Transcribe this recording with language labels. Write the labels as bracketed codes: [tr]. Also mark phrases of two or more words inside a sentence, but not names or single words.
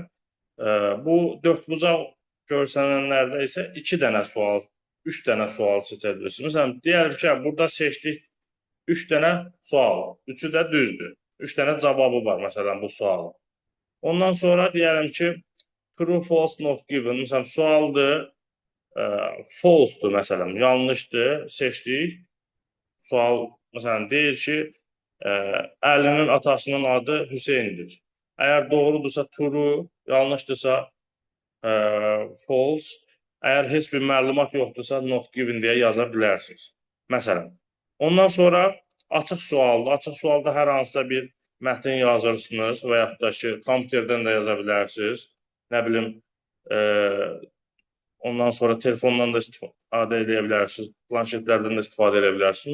[az] Bu dördbucaq görsənənlərdə isə 2 dənə sual, 3 dənə sual seçə bilirsiniz. Məsələn, deyəlim ki, burada seçdik 3 dənə sual, 3-ü də düzdür. 3 dənə cavabı var məsələn bu sualın. Ondan sonra deyəlim ki, [en] true, false, not given. [az] Məsələn, sualdır, false-dur məsələn, yanlışdır, seçdik. Sual, məsələn, deyir ki, Əlinin atasının adı Hüseyndir. Əgər doğrudursa true, yanlışdırsa false. Əgər heç bir məlumat yoxdursa [en] not given [az] deyə yaza bilərsiniz. Məsələn. Ondan sonra açıq sualdır. Açıq sualda hər hansısa bir mətn yazırsınız və yaxud da ki, kompüterdən də yaza bilərsiniz. Nə bilim, ondan sonra telefondan da istifadə edə bilərsiniz, planşetlərdən də istifadə edə bilərsiniz.